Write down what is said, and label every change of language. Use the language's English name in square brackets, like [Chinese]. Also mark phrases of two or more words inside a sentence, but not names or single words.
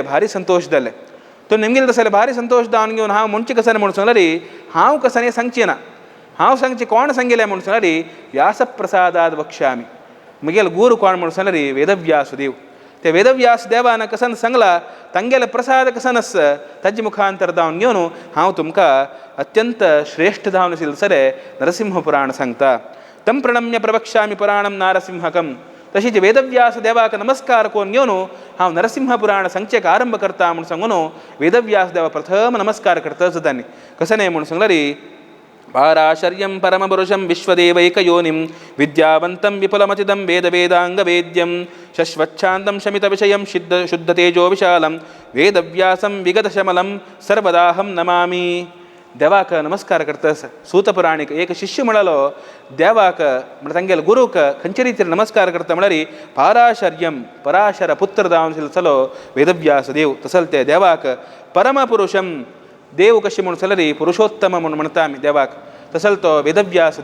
[Konkani] भारी संतोष जाले तो निमगेलें तसलें भारी संतोष जावन घेवन हांव म्हणचे कसन म्हणून सांगल्यारी हांव कसन सांगची ना हांव सांगचे कोण सांगिल्लें म्हणून सांगल्यारी [Sanskrit] व्यासप्रसादाद वक्ष्यामी [Konkani] मुगेल गुरू कोण म्हणून सांगल्यारी वेदव्यासदेव ते वेदव्यास देवान कसन सांगला तांगेले प्रसाद कसन आस ताजे मुखांतर जावन घेवन हांव तुमकां अत्यंत श्रेष्ठ जावन आशिल्लें सरे नरसिंह पुराण सांगता. [Sanskrit] तम प्रणम्य प्रवक्ष्यामी पुराणम नारसिंहकम [Konkani] तशीच वेदव्यास देवाक नमस्कार करून घेवन हांव नरसिंह पुराण सांगचेक आरंभ करता म्हणून सांगून वेदव्यास देवा प्रथम नमस्कार करता तांणी कसने म्हणून सांगल्यारी [Sanskrit] पाराशर्यं परमपुरुषं विश्वदेवैकयोनिं विद्यावन्तं विपुलमतिदं वेदवेदाङ्गवेद्यं शश्वच्छान्तं शमितविषयं शुद्धतेजो विशालं वेदव्यासं विगतशमलं सर्वदाहं नमामि. [Konkani] देवाक नमस्कार करतास सूतपुराणीक एक शिष्य म्हणालो देवाक म्हणजे तांगेले गुरूक खंयचे रितीर नमस्कार करता म्हळ्यार पाराशर्यं पराशर पुत्र जावन आशिल्लो चलो वेदव्यास देव तसल ते देवाक परमपुरुषं देव कशी म्हणून जाल्यार पुरुषोत्तम म्हणून म्हणटा आमी देवाक तसल तो वेदव्यास